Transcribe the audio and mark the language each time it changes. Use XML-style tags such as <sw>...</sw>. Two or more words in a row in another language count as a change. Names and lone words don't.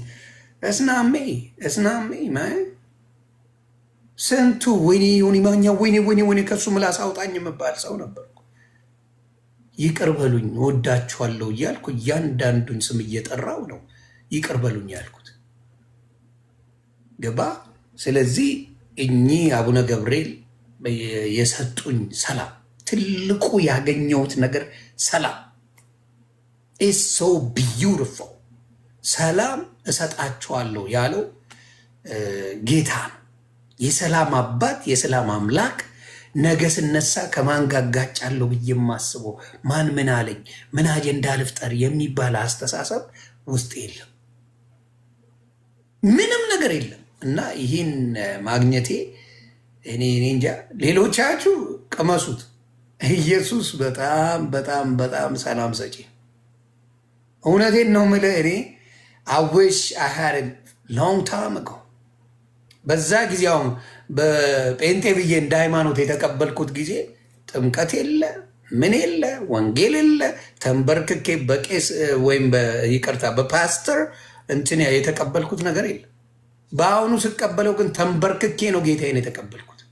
<am>እስናሜ ማይ ስንቱ ወይኔ ዮኒ ማኛ ወይኔ ከሱ ምላስ አውጣኝ የምባል ሰው ነበርኩ። ይቅር በሉኝ ወዳችኋለሁ እያልኩ እያንዳንዱን ስም እየጠራው ነው ይቅር በሉኝ ያልኩት። ገባ? ስለዚህ እኚህ አቡነ ገብርኤል የሰጡኝ ሰላም ትልቁ ያገኘሁት ነገር ሰላም</am> <en>is so beautiful።</en> <am>ሰላም እሰጣችኋለሁ ያለው ጌታ ነው። የሰላም አባት የሰላም አምላክ ነገ ስነሳ ከማን ጋር ጋጫለሁ ብዬ የማስበው ማን ምን አለኝ ምን አጀንዳ ልፍጠር የሚባል አስተሳሰብ ውስጥ የለም፣ ምንም ነገር የለም። እና ይህን ማግኘቴ እኔ እንጃ ሌሎቻችሁ ቀመሱት። ኢየሱስ በጣም በጣም በጣም ሰላም ሰጪ። እውነቴን ነው የምልህ። እኔ</am> <en>I wish I had a long time ago።</en> <am>በዛ ጊዜ አሁን በጴንጤ ብዬ እንደ ሃይማኖት የተቀበልኩት ጊዜ ጥምቀት የለ ምን የለ ወንጌል የለ ተንበርክኬ በቄስ ወይም ይቅርታ በፓስተር እንትን የተቀበልኩት ነገር የለ። በአሁኑ ስቀበለው ግን ተንበርክኬ ነው ጌታዬን የተቀበልኩት።</am>